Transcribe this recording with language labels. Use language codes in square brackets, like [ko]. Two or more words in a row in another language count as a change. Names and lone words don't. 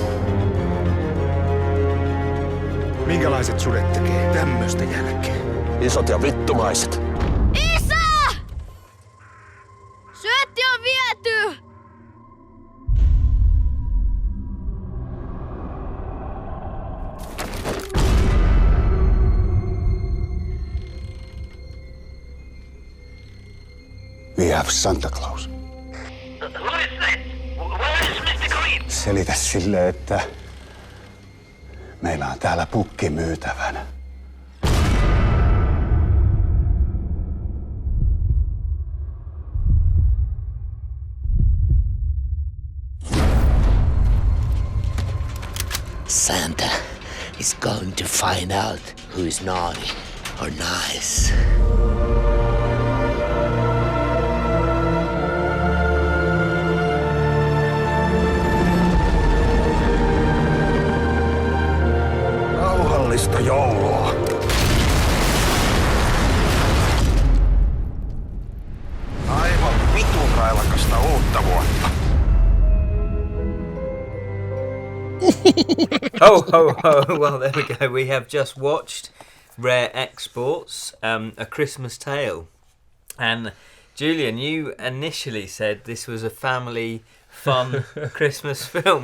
[fi] Minkälaiset sudet tekee tämmöstä jälkeen? Isot ja vittumaiset. Isä! Syötti on viety! [en] We have Santa Claus. What is this? Where is Mr. Green? [fi] Selitä sille, että meillä on täällä pukki myytävänä. [en] Santa is going to find out who is naughty or nice. [fi] Rauhallista joulua. Aivan vitun railakasta uutta vuotta. [en] Ho, ho, ho. Well, there we go. We have just watched Rare Exports, A Christmas Tale. And Julian, you initially said this was a family fun Christmas film.